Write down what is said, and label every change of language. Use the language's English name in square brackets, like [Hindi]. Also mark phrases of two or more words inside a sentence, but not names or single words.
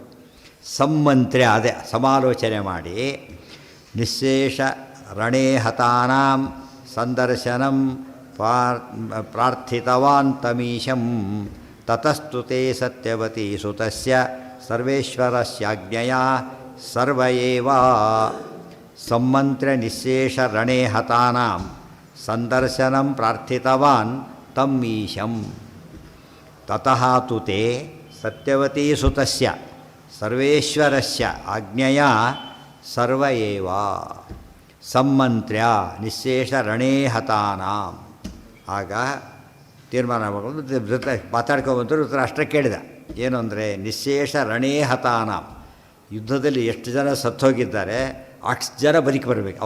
[Sanskrit] ಸಂಮಂತ್ರ್ಯ [Kannada] ಅದೇ ಸಮಾಲೋಚನೆ ಮಾಡಿ [Sanskrit] ನಿಶೇಷ ರಣೇ ಹತಾನಾಂ ಸಂದರ್ಶನಂ ಪ್ರಾರ್ಥಿತವಾನ್ ತಮೀಶಂ ತತಸ್ತು ತೇ ಸತ್ಯವತಿ ಸುತಸ್ಯ ಸರ್ವೇಶ್ವರಸ್ಯಾಜ್ಞೆಯ ಸರ್ವ ಏವ. ಸಂಮಂತ್ರ್ಯ ನಿಶೇಷ ರಣೇ ಹತಾನಾಂ ಸಂದರ್ಶನಂ ಪ್ರಾರ್ಥಿತವಾನ್ ತಮ್ಮೀಶಂ ತತಃ ತು ತೇ ಸತ್ಯವತಿ ಸುತಸ್ಯ ಸರ್ವೇಶ್ವರಸ್ಯ ಆಜ್ಞೆಯ ಸರ್ವ ಏವ. ಸಂಮಂತ್ರ್ಯ ನಿಶೇಷ ರಣೇ ಹತಾನಾಂ. [Kannada] ಆಗ ತೀರ್ಮಾನ ಮಾಡಿಕೊಂಡು ಮಾತಾಡ್ಕೊಬಂದರು. ಧೃತರಾಷ್ಟ್ರ ಕೇಳಿದ ಏನು ಅಂದರೆ [Sanskrit] ನಿಶೇಷ ರಣೇ ಹತಾನಾಂ, [Kannada] ಯುದ್ಧದಲ್ಲಿ ಎಷ್ಟು ಜನ ಸತ್ತೋಗಿದ್ದಾರೆ ಅಷ್ಟು ಜನ ಬದುಕಿ ಬರಬೇಕು.